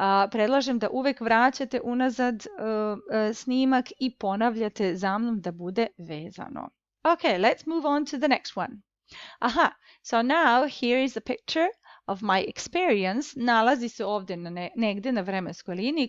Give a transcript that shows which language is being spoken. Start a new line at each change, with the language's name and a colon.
Serbian: Predlažem da uvek vraćate unazad snimak i ponavljate za mnom da bude vezano.
English: Okay, let's move on to the next one. Aha, so now here is a picture of my experience.
Serbian: Nalazi se ovdje negdje na vremenskoj liniji.